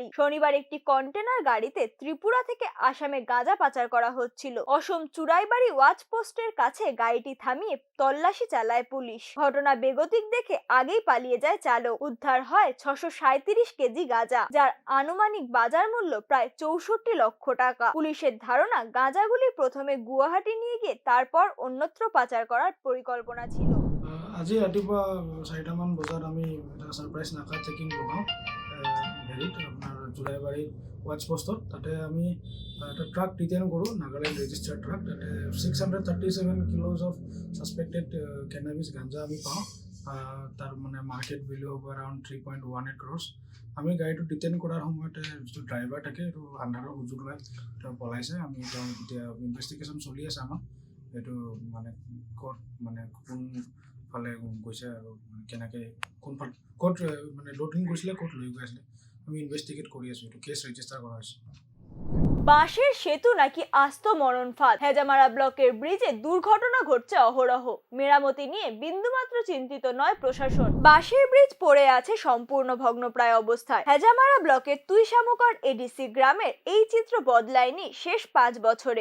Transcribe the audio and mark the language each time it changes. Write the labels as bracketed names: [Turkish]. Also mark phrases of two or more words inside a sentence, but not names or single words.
[Bangla] শনিবার একটি কন্টেনার গাড়িতে ত্রিপুরা থেকে আসামে গাঁজা পাচার করা হচ্ছিল। অসম চুরাইবাড়ি ওয়াচ পোস্টের কাছে গাড়িটি থামিয়ে তল্লাশি চালায় পুলিশ। ঘটনা বেগতিক দেখে আগেই পালিয়ে যায় চালক। উদ্ধার হয় 637 কেজি গাঁজা, যার আনুমানিক বাজার মূল্য প্রায় 64 লক্ষ টাকা। পুলিশের ধারণা গাঁজাগুলি প্ৰথমে গুৱাহাটী নিয়ে গিয়ে তারপর অন্যত্র পাচার করার পরিকল্পনা ছিল। [Assamese] আজি ৰাতিপুৱা 4টামান বজাত আমি এটা সারপ্রাইজ নাকা চেকিং লগাওঁ হেৰিত আপোনাৰ জুলাইবাৰী ৱাচ পোষ্টত। তাতে আমি এটা [English] truck detain [Assamese] কৰোঁ, [English] Nagaland registered truck. [Assamese] তাতে 637 [English] kilos of suspected cannabis [Assamese] গাঞ্জা আমি পাওঁ। তাৰ মানে [English] market value [Assamese] হ'ব [English] around 3.18 crores. [Assamese] আমি গাড়ীটো ডিটেইন কৰাৰ সময়তে যিটো ড্ৰাইভাৰ থাকে এইটো আন্ধাৰৰ সুযোগ লৈ তেওঁ পলাইছে। আমি এতিয়া ইনভেষ্টিগেশ্যন চলি আছে আমাৰ। এইটো মানে ক'ত মানে কোন ফালে গৈছে আৰু কেনেকৈ কোনফালে ক'ত মানে লোডিং কৰিছিলে, ক'ত লৈ গৈ আছিলে, আমি ইনভেষ্টিগেট কৰি আছোঁ। এইটো [English] case register [Assamese] কৰা হৈছে। [Bangla] বাঁশের সেতু নাকি আস্ত মরণ ফাঁদ। হেজামারা ব্লকের ব্রিজে দুর্ঘটনা ঘটছে অহরহ। মেরামতি নিয়ে বিন্দুমাত্র চিন্তিত নয় প্রশাসন। বাঁশের ব্রিজ পড়ে আছে সম্পূর্ণ ভগ্নপ্রায় অবস্থায়। হেজামারা ব্লকের তুইশামুকর এডিসি গ্রামের এই চিত্র বদলায়নি শেষ 5 বছরে।